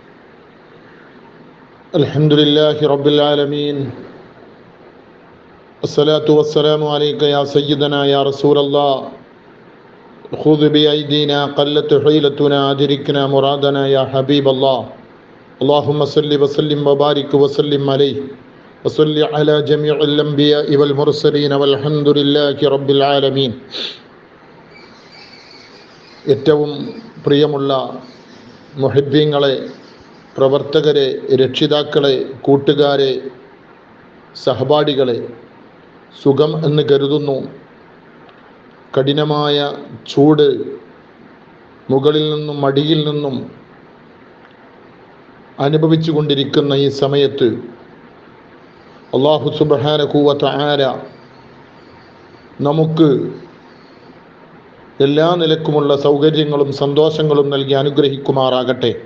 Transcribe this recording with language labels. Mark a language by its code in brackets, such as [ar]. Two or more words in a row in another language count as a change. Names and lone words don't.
[ar] الحمد لله رب العالمين، الصلاة والسلام عليك يا سيدنا يا رسول الله. خذ بأيدينا قلت حيلتنا أدركنا مرادنا يا حبيب الله. اللهم صل وسلم وبارك وسلم عليه وصل على جميع الأنبياء والمرسلين والحمد لله رب العالمين. [ml] ഏറ്റവും പ്രിയമുള്ള മുഹിബ്ബീങ്ങളെ, പ്രവർത്തകരെ, രക്ഷിതാക്കളെ, കൂട്ടുകാരെ, സഹപാഠികളെ, സുഖം എന്ന് കരുതുന്നു. കഠിനമായ ചൂട് മുകളിൽ നിന്നും അടിയിൽ നിന്നും അനുഭവിച്ചു കൊണ്ടിരിക്കുന്ന ഈ സമയത്ത് [ar] الله سبحانه و تعالى [ml] നമുക്ക് എല്ലാ നിലക്കുമുള്ള സൗകര്യങ്ങളും സന്തോഷങ്ങളും നൽകി അനുഗ്രഹിക്കുമാറാകട്ടെ.